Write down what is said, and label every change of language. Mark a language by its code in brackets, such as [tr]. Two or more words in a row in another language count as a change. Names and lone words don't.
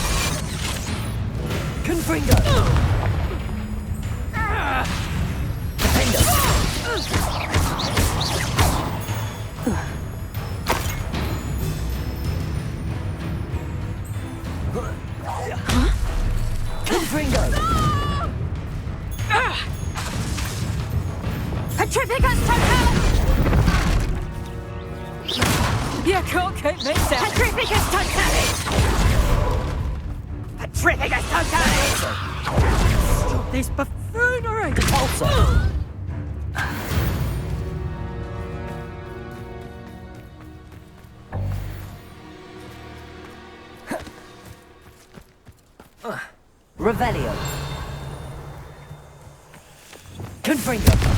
[en] Confringo! Confringo! Petrificus totalis! You can't keep me down! Petrificus totalis! Petrificus totalis! Stop this buffoonery! Repulsor! Revelio. Confringo!